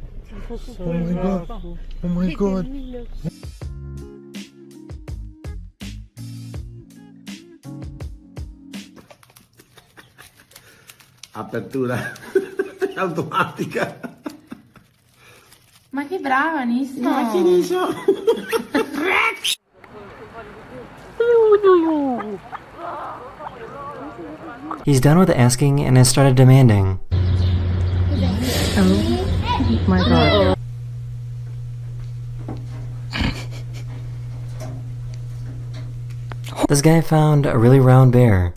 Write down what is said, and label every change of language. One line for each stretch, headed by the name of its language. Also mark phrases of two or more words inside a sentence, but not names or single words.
English: Oh my god. Oh my god.
Italian: Apertura automatica. Ma che bravanissimo! Ma che dici?
English: He's done with asking and has started demanding. Oh my god. This guy found a really round bear.